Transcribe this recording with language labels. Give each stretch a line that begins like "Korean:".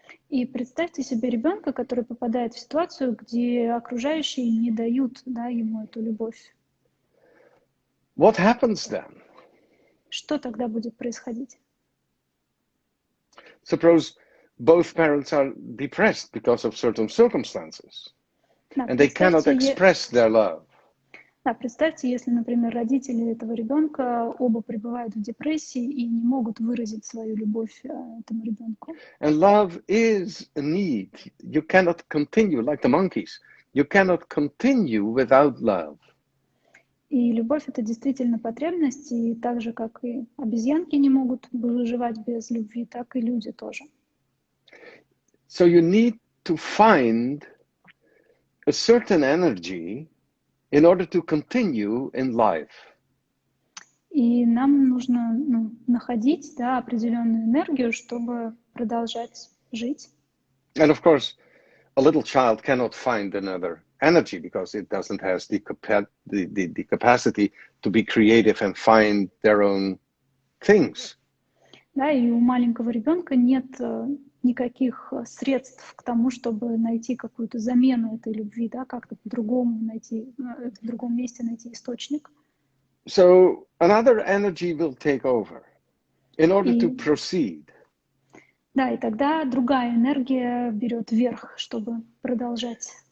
Russian: И представьте себе ребенка, который попадает в ситуацию, где окружающие не дают, да, ему эту любовь.
English: What happens then?
Russian: что тогда будет происходить?
English: Suppose both parents are depressed because of certain circumstances,
Russian: Да,
English: and they cannot
Russian: представьте,
English: express their love.
Russian: да, представьте, если, например, родители этого ребенка оба пребывают в депрессии и не могут выразить свою любовь этому ребенку.
English: And love is a need. You cannot continue like the monkeys. You cannot continue without love.
Russian: И любовь — это действительно потребность, и так же, как и обезьянки не могут выживать без любви, так и люди тоже.
English: So you need to find a certain energy in order to continue in life.
Russian: И нам нужно находить, да, определенную энергию, чтобы продолжать жить.
English: And of course, a little child cannot find another energy because it doesn't have the capacity to be creative and find their own things.
Russian: Да, и у маленького ребенка нет никаких средств к тому, чтобы найти какую-то замену этой любви, да, как-то по-другому найти, в другом месте найти источник.
English: So another energy will take over in order to
Russian: И,
English: proceed.
Russian: да, и тогда другая энергия берет верх, чтобы продолжать.